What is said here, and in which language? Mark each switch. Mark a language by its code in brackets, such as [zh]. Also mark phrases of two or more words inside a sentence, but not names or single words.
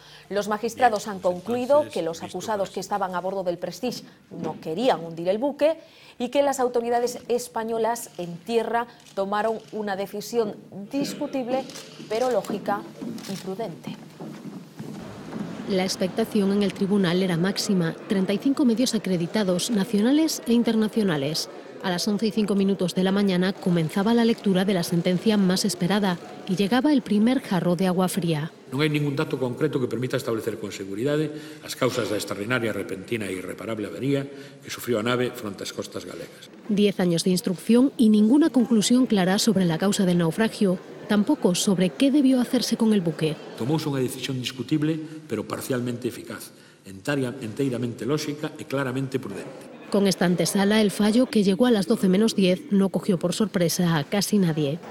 [es] Los magistrados han concluido que los acusados que estaban a bordo del Prestige no querían hundir el buque y que las autoridades españolas en tierra tomaron una decisión discutible, pero lógica y prudente. La expectación en el tribunal era máxima. 35 medios acreditados, nacionales e internacionales. A las 11:05 de la mañana comenzaba la lectura de la sentencia más esperada y llegaba el primer jarro de agua fría. [gl] Non hai ningún dato concreto que permita establecer con seguridade as causas da extraordinaria, repentina e irreparable avería que sufriu a nave fronte ás costas galegas. [es] 10 años de instrucción y ninguna conclusión clara sobre la causa del naufragio. Tampoco sobre qué debió hacerse con el buque. [gl] Tomouse unha decisión discutible, pero parcialmente eficaz, enteiramente lógica e claramente prudente. [es] Con esta antesala, el fallo, que llegó a las 12 menos 10, no cogió por sorpresa a casi nadie.